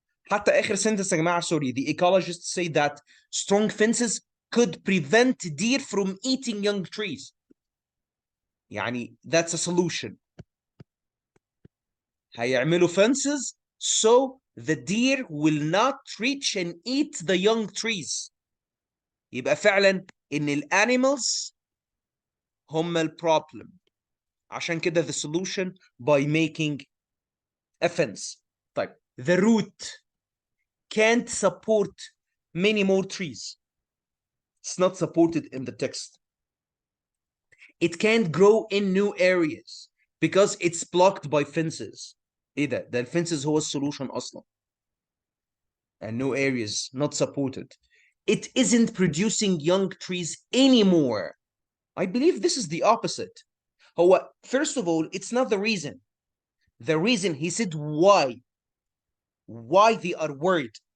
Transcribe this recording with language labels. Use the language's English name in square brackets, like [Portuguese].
[Arabic] حتى آخر [English] sentence [Arabic] يا جماعة, [English] sorry, the ecologists say that strong fences could prevent deer from eating young trees. [Arabic] يعني [English] that's a solution. [Arabic] هيعملوا [English] fences so the deer will not reach and eat the young trees. [Arabic] يبقى فعلا ان الانيمالز هم البروبلم. عشان كده [English] the solution by making a fence. [Arabic] طيب, [English] the root can't support many more trees. It's not supported in the text. It can't grow in new areas because it's blocked by fences. [Arabic] ايه ده الفences هو السولوشن اصلا. [English] And new areas not supported. It isn't producing young trees anymore. I believe this is the opposite. [Arabic] هو, [English] first of all, it's not the reason. The reason, he said why. Why they are worried?